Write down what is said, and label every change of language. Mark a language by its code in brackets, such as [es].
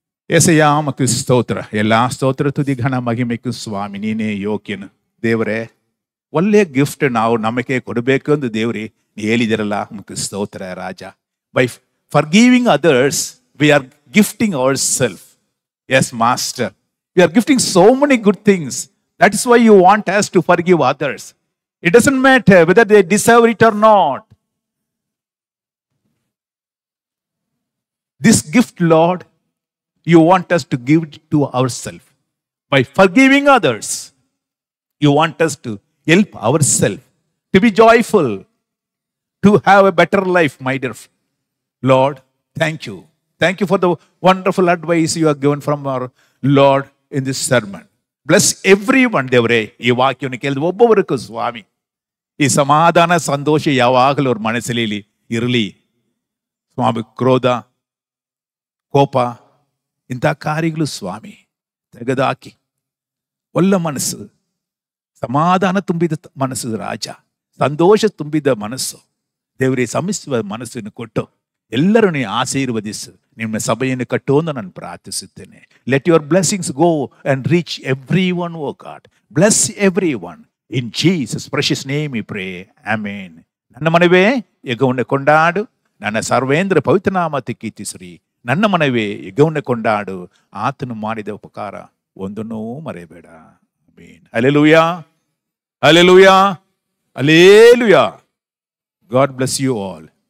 [kn] ಏಸಯ್ಯ ಮಕ್ಕಳು ಸ್ತೋತ್ರ, ಎಲ್ಲಾ ಸ್ತೋತ್ರ ತುದಿ ಘನ ಮಹಿಮೆಗೂ ಸ್ವಾಮಿ ನೀನೇ ಯೋಗ್ಯನು. ದೇವರೇ, ಒಳ್ಳೆಯ ಗಿಫ್ಟ್ ನಾವು ನಮಗೆ ಕೊಡಬೇಕು ಎಂದು ದೇವ್ರಿ ಹೇಳಿದಿರಲ್ಲ, ಮಕ್ಕಳು ಸ್ತೋತ್ರ ರಾಜ. [en] By forgiving others we are gifting our self. Yes master, we are gifting so many good things. That is why you want us to forgive others. It doesn't matter whether they deserve it or not. This gift, Lord, you want us to give it to ourselves. By forgiving others, you want us to help ourselves to be joyful, to have a better life, my dear Lord. Thank you. Thank you for the wonderful advice you have given from our Lord in this sermon. Bless every one ದೇವರೇ. [kn] ಈ ವಾಕ್ಯವನ್ನು ಕೇಳಿದ ಒಬ್ಬೊಬ್ಬರಿಗೂ ಸ್ವಾಮಿ ಈ ಸಮಾಧಾನ ಸಂತೋಷ ಯಾವಾಗಲೂ ಅವ್ರ ಮನಸ್ಸಲ್ಲಿ ಇರಲಿ ಸ್ವಾಮಿ. ಕ್ರೋಧ, ಕೋಪ ಇಂಥ ಕಾರ್ಯಗಳು ಸ್ವಾಮಿ ತೆಗೆದುಹಾಕಿ ಒಳ್ಳೆ ಮನಸ್ಸು, ಸಮಾಧಾನ ತುಂಬಿದ ಮನಸ್ಸು ರಾಜ, ಸಂತೋಷ ತುಂಬಿದ ಮನಸ್ಸು ದೇವರೇ ಸಮಿಸುವ ಮನಸ್ಸನ್ನು ಕೊಟ್ಟು ಎಲ್ಲರೂ ಆಶೀರ್ವದಿಸು. ನಿಮ್ಮ ಸಭೆಯನ್ನು ಕಟ್ಟು ಅಂತ ನಾನು ಪ್ರಾರ್ಥಿಸುತ್ತೇನೆ. [en] Let your blessings go and reach every one, O God. Bless every one in Jesus precious name we pray, amen. [kn] ನನ್ನ ಮನವೇ ಯೆಹೋವನ ಕೊಂಡಾಡು, ನನ್ನ ಸರ್ವೇಂದ್ರ ಪವಿತ್ರನಾಮಕ್ಕೆ ಕೀರ್ತಿಸಿರಿ. ನನ್ನ ಮನವೇ ಯೆಹೋವನ ಕೊಂಡಾಡು, ಆತನು ಮಾಡಿದ ಉಪಕಾರ ಒಂದನ್ನೂ ಮರೆಯಬೇಡ. Amen. Hallelujah, hallelujah, hallelujah. [en] God bless you all.